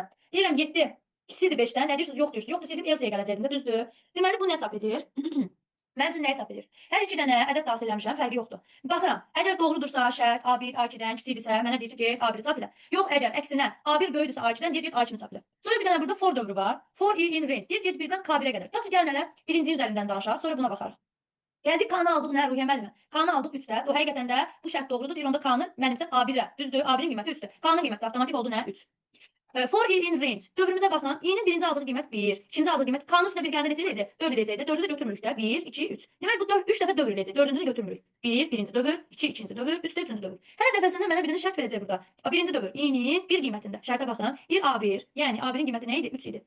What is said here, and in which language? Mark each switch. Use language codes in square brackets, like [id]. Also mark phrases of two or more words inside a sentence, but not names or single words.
[az] Deyirəm 7 kiçikdir 5-dən, nə deyirsiniz? Yox deyirsiniz. Yox desəydim Elsa'ya gələcəkdim də, düzdür? Deməli bu nə çap edir? Mənim üçün nəyi çap edir? Hər iki dənə ədəd daxil eləmişəm, fərqi yoxdur. Baxıram, əgər doğrudursa şərt A1 A2-dən kiçikdirsə, mənə deyir ki, A1-i çap elə. Yox, əgər əksinə A1 böyükdürsə A2-dən, deyir ki, A2-ni çap elə. Sonra bir dənə burada for dövrü var. [en] For in range. [az] Deyir ki, birdən K1-ə qədər. Yaxşı, gəlin elə birinci üzərindən danışaq, sonra buna baxarıq. Gəldik K-nı aldıq, nə Ruhiyyə müəllimə? K-nı aldıq 3-də. O həqiqətən də bu şərt doğrudur. Deyir onda K-nı mənimsət A1-ə. Düzdür? A1-in qiyməti 3-dür. K-nın qiyməti avtomatik oldu nə? 3. [en] For in range. [az] Dövrümüzə baxın. I-nin birinci aldığı qiymət 1, ikinci aldığı qiymət K-nın üstünə bir gəldə necə eləyəcək? 4 eləyəcək də. 4-ü də götürmürük də. 1, 2, 3. Demək bu 4 3 dəfə dövr eləyəcək. 4-cünü götürmürük. 1 birinci dövr, 2 ikinci dövr, 3 də üçüncü dövr. Hər dəfəsində mənə bir dənə şərt verəcək burada. Birinci dövr i-nin 1 qiymətində. Şərtə baxın. Ir A1. Yəni A1-in qiyməti nə idi? 3 idi.